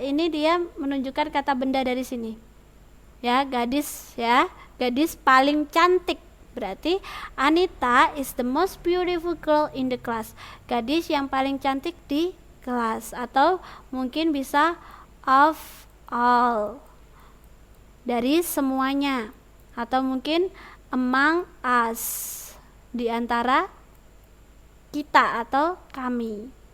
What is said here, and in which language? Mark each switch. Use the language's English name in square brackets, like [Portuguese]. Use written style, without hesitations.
[Indonesian] Ini dia menunjukkan kata benda dari sini. Ya, gadis ya, gadis paling cantik. [English] Berarti Anita is the most beautiful girl in the class. [Indonesian] Gadis yang paling cantik di kelas, atau mungkin bisa [English] of all, [Indonesian] dari semuanya, atau mungkin [English] among us, [Indonesian] di antara kita atau kami.